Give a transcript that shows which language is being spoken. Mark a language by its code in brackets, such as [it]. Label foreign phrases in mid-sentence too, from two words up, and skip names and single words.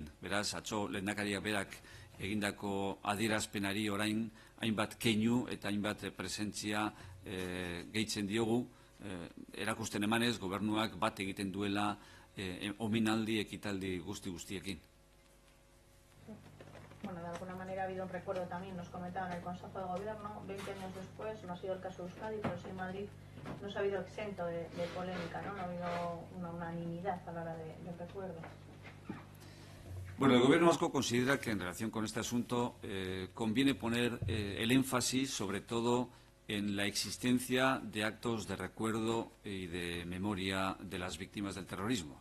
[eu] Beraz, atzo lehendakariak berak egindako adierazpenari orain hainbat keinu eta hainbat presentzia gehitzen diogu, erakusten emanez gobernuak bat egiten duela omenaldi ekitaldi guztiekin. [es] Bueno, de alguna manera ha habido un recuerdo también, nos comentaban en el Consejo de Gobierno, 20 años después, no ha sido el caso de Euskadi, pero sí en Madrid no se ha habido exento de polémica, ¿no? No ha habido una unanimidad a la hora del recuerdo. Bueno, el Gobierno vasco considera que en relación con este asunto conviene poner el énfasis sobre todo en la existencia de actos de recuerdo y de memoria de las víctimas del terrorismo.